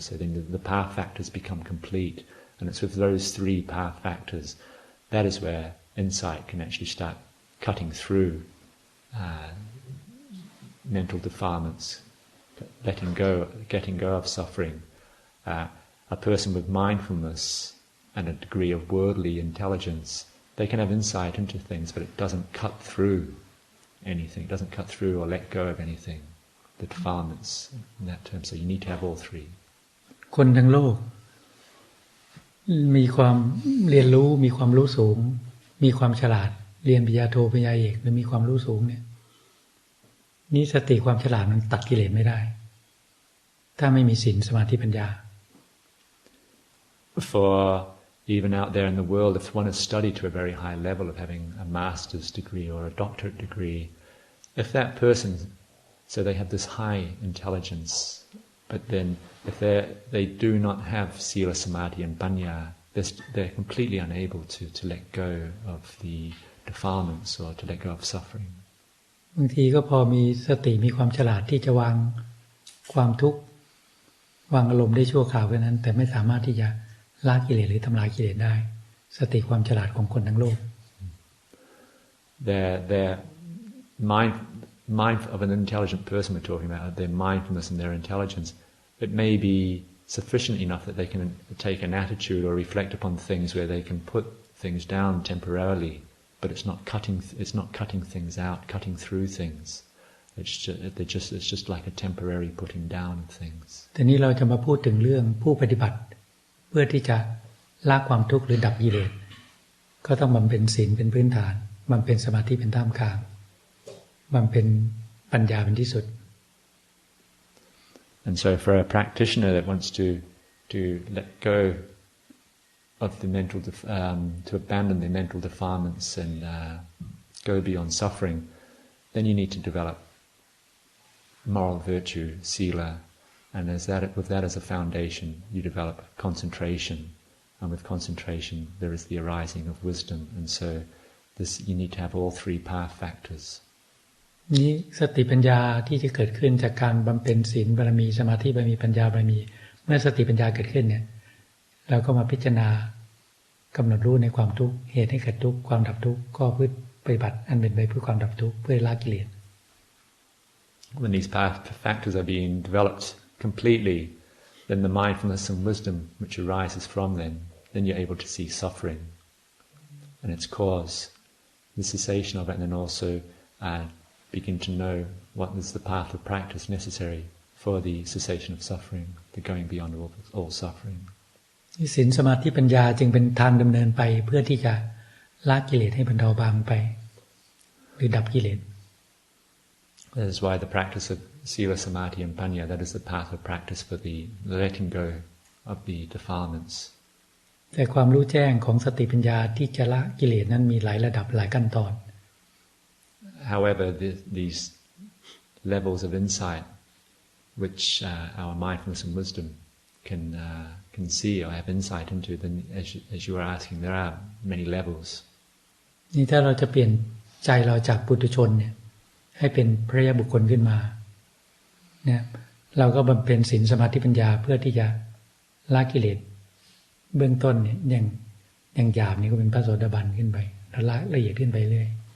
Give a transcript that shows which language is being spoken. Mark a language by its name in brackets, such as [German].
[English] So then the path factors become complete. And it's with those 3 path factors, that is where insight can actually start cutting through mental defilements, getting go of suffering. A person with mindfulness and a degree of worldly intelligence, they can have insight into things, but it doesn't cut through anything. It doesn't cut through or let go of anything. The defilements in that term. So you need to have all 3. [Thai] คนทั้งโลกมีความเรียนรู้มีความรู้สูงมีความฉลาดเรียนปริญญาโทปริญญาเอกหรือมีความรู้สูงเนี่ยนี่สติความฉลาดมันตัดกิเลสไม่ได้ถ้าไม่มีศีลสมาธิปัญญา [English] for even out there in the world, if one has studied to a very high level of having a master's degree or a doctorate degree, if that person, so they have this high intelligence, but then if they do not have sila, samadhi and panya, they're completely unable to let go of the defilements or to let go of suffering. [Thai] บางทีก็พอมีสติมีความฉลาดที่จะวางความทุกข์วางอารมณ์ได้ชั่วคราวแค่นั้นแต่ไม่สามารถที่จะละกิเลสหรือทำลายกิเลสได้สติความฉลาดของคนทั้งโลก [English] Their mind of an intelligent person we're talking about, their mindfulness and their intelligence, it may be sufficient enough that they can take an attitude or reflect upon things where they can put things down temporarily, but it's not cutting things out, cutting through things. It's just like a temporary putting down of things. [Thai] แต่นี้เราจะมาพูดถึงเรื่องผู้ปฏิบัติเพื่อที่จะละความทุกข์หรือดับกิเลสก็ต้องบำเพ็ญศีลเป็นพื้นฐานบำเพ็ญสมาธิเป็นท่ามกลางบำเพ็ญปัญญาเป็นที่สุด [English] And so for a practitioner that wants to let go of the mental, to abandon the mental defilements and go beyond suffering, then you need to develop moral virtue, sila, and with that as a foundation, you develop concentration, and with concentration there is the arising of wisdom, and so you need to have all three path factors. [Thai] นี้สติปัญญาที่จะเกิดขึ้นจากการบำเพ็ญศีลบารมีสมาธิบารมีปัญญาบารมีเมื่อสติปัญญาเกิดขึ้นเนี่ยเราก็มาพิจารณากำหนดรู้ในความทุกข์เหตุให้เกิดทุกข์ความดับทุกข์ก็เพื่อปฏิบัติอันเป็นไปเพื่อความดับทุกข์เพื่อละกิเลส [English] When these path factors are being developed completely, then the mindfulness and wisdom which arises from them, then you're able to see suffering and its cause, the cessation of it, and then also begin to know what is the path of practice necessary for the cessation of suffering, the going beyond all suffering. [Thai] ศีลสมาธิปัญญาจึงเป็นทางดำเนินไปเพื่อที่จะละกิเลสให้บรรเทาบางไปหรือดับกิเลส [English] That is why the practice of sila, samadhi and panya, that is the path of practice for the letting go of the defilements. [Thai] แต่ความรู้แจ้งของสติปัญญาที่จะละกิเลสนั้นมีหลายระดับหลายขั้นตอน [English] However, these levels of insight which our mindfulness and wisdom can see or have insight into, then as you are asking, there are many levels. [Thai] นี่ถ้าเราจะเปลี่ยนใจเราจากปุถุชนเนี่ยให้เป็นพระยาบุคคลขึ้นมาเนี่ยเราก็บำเพ็ญศีลสมาธิปัญญาเพื่อที่จะละกิเลสเบื้องต้นเนี่ยอย่างหยาบนี่ก็เป็นพระโสดาบันขึ้นไปแล้วละเอียดขึ้นไปเรื่อย